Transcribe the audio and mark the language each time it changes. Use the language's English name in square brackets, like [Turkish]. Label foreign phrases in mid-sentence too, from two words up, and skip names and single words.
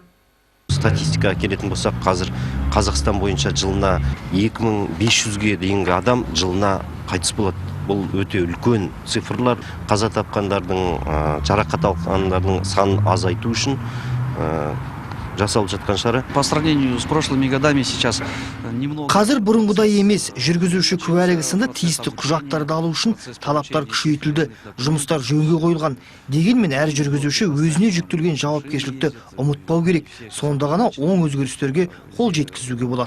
[Kazakh] Статистикаға келетін болсақ, қазір Қазақстан бойынша жылына 2500-ге дейінгі адам жылына қайтыс болады. Бұл өте үлкен цифрлар. Қаза тапқандардың, жарақат алғандардың санын азайту үшін жасалып жатқан шара. [Russian] По сравнению с прошлыми годами сейчас немного. [Kazakh] Қазір бұрынғыдай емес, жүргізуші куәлігі сынды тиісті құжаттарды алу үшін талаптар күшейтілді, жұмыстар жөнге қойылған. Дегенмен әр жүргізуші өзіне жүктелген жауапкершілікті ұмытпау керек. Сонда ғана оң өзгерістерге қол жеткізуге болады.